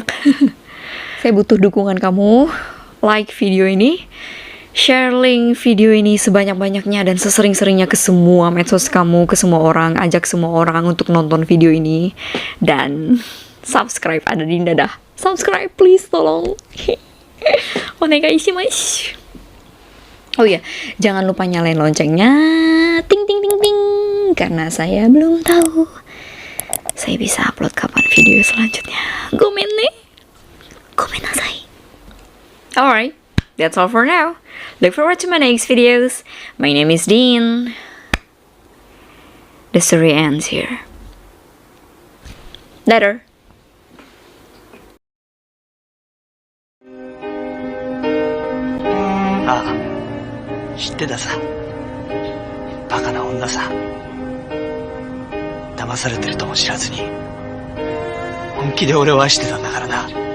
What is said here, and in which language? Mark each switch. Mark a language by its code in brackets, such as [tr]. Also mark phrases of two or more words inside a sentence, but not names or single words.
[id] Saya butuh dukungan kamu. Like video ini, share link video ini sebanyak-banyaknya dan sesering-seringnya ke semua medsos kamu, ke semua orang, ajak semua orang untuk nonton video ini. Dan subscribe, ada di dadah. [en] Subscribe please, [id] tolong. [ja] お願いします. [id] Oh iya, jangan lupa nyalain loncengnya, ting ting ting ting, karena saya belum tahu saya bisa upload kapan video selanjutnya. [ja] ごめんね、ごめんなさい. [en] Alright, that's all for now. Look forward to my next videos. My name is Dean. The story ends here. Later. [ja] ああ、知ってたさ。バカな女さ。騙されてるとも知らずに、本気で俺を愛してたんだからな。